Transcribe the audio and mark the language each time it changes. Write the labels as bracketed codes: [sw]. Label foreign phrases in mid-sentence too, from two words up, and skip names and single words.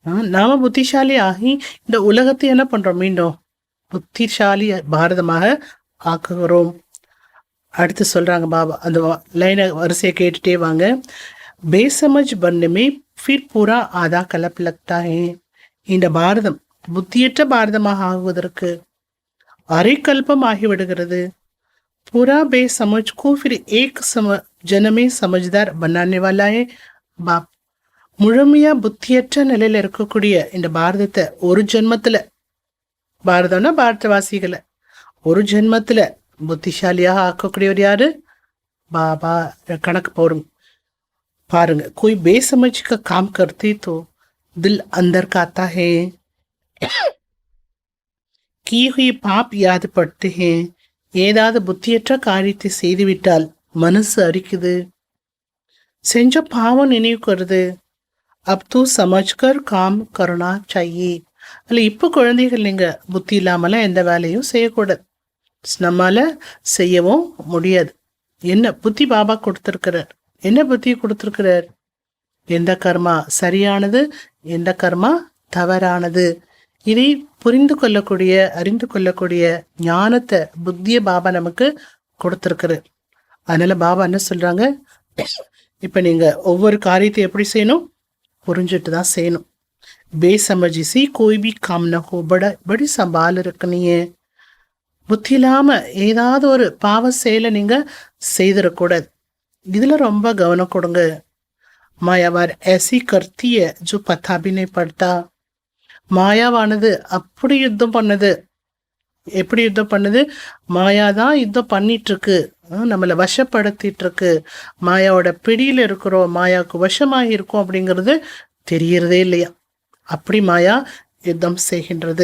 [ta] நாம புத்திசாலி ஆகி இந்த உலகத்தை என்ன பண்றோம், மீண்டும் புத்திசாலி பாரதமாக ஆக்குகிறோம். அடுத்து சொல்றாங்க பாபா, அந்த லைனை வரிசையை கேட்டுட்டே வாங்க. [hi] बेसमझ बनने फिर पूरा आधा कल्प लगता है. [ta] இந்த பாரதம் புத்தியற்ற பாரதமாக ஆகுவதற்கு அரை கல்பம் ஆகிவிடுகிறது. [hi] पूरा बेसमझ को फिर एक जन्मे समझदार बनाने वाला है बाप. [ta] முழுமையா புத்தியற்ற நிலையில இருக்கக்கூடிய இந்த பாரதத்தை ஒரு ஜென்மத்துல, பாரதம்னா பாரதவாசிகளை ஒரு ஜென்மத்துல புத்திசாலியாக ஆக்கக்கூடியவர் யாரு? பாபா. கணக்கு போடும் பாருங்க. [hi] कोई बेसमझ का काम करते तो दिल अंदर का आता है, की हुई पाप याद पड़ते हैं. [ta] ஏதாவது புத்தியற்ற காரியத்தை செய்துவிட்டால் மனசு அரிக்குது, செஞ்ச பாவம் நினைவுக்கு வருது. [hi] अब तू समझकर काम करना चाहिए. [ta] அல்ல இப்போ குழந்தைகள் நீங்க புத்தி இல்லாமலாம் எந்த வேலையும் செய்யக்கூடாது, நம்மால செய்யவும் முடியாது. என்ன புத்தி பாபா கொடுத்திருக்கிறார், என்ன புத்தி கொடுத்திருக்கிறார்? எந்த கர்மா சரியானது, எந்த கர்மா தவறானது, இதை புரிந்து கொள்ளக்கூடிய அறிந்து கொள்ளக்கூடிய ஞானத்தை புத்திய பாபா நமக்கு கொடுத்திருக்கிறார். அதனால பாபா என்ன சொல்றாங்க, இப்ப நீங்க ஒவ்வொரு காரியத்தை எப்படி செய்யணும், புரிஞ்சுட்டு தான் செய்யணும். [hi] बेसमझी से कोई भी काम न हो, बड़ी संभाल रखनी है. [ta] புத்தி இல்லாம ஏதாவது ஒரு பாவ செயலை நீங்க செய்திடக்கூடாது, இதுல ரொம்ப கவனம் கொடுங்க. [hi] மாயாவார் ऐसी करती है जो पता भी नहीं पड़ता. [ta] மாயாவானது அப்படி யுத்தம் பண்ணுது. எப்படி யுத்தம் பண்ணுது? மாயாதான் யுத்தம் பண்ணிட்டு இருக்கு, நம்மளை வசப்படுத்திட்டு இருக்கு. மாயாவோட பிடியில இருக்கிறோம், மாயாவுக்கு வசமாக இருக்கும் அப்படிங்கிறது தெரியறதே இல்லையா? அப்படி மாயா யுத்தம் செய்கின்றது.